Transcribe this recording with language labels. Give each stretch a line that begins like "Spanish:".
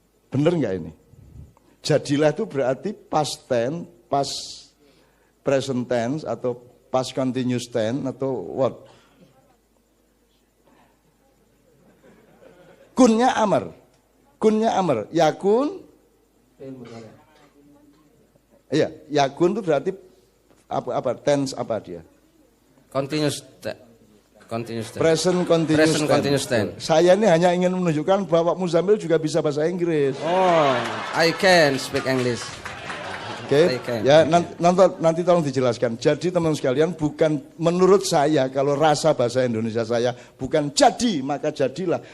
Indonesian: Bener nggak ini? Jadilah itu berarti past tense, past present tense atau past continuous tense atau what?
Arabic: Kunnya amar. Kunnya amar. Yakun.
Indonesian: Iya, yakun itu berarti apa? Tense apa dia? Continuous tense. Present continuous tense. Saya ini hanya ingin menunjukkan bahwa Muzammil juga bisa bahasa Inggris.
English: Oh, I can speak English.
Indonesian: Oke, ya nanti tolong dijelaskan. Jadi teman-teman sekalian, bukan menurut saya kalau rasa bahasa Indonesia saya bukan jadi maka jadilah.